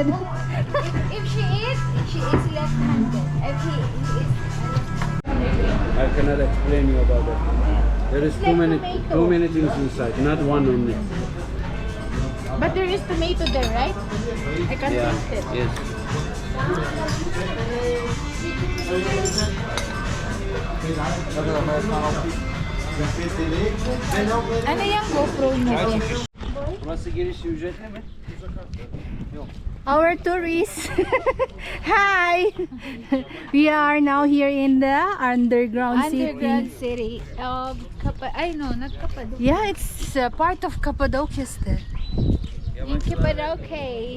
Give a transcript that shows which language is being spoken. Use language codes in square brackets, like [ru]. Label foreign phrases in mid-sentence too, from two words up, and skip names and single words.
[en] If she is left-handed. If he is I cannot explain you about that. There is too many things inside, not one only. But there is tomato there, right? I can Yeah, taste it. yes. [tl] Ano yung GoPro mo? [tr] Burası giriş ücretli mi? [en] Our tourists. Hi. We are now here in the underground Underground city. city of not Cappadocia. Yeah, it's part of Cappadocia still. In Cappadocia.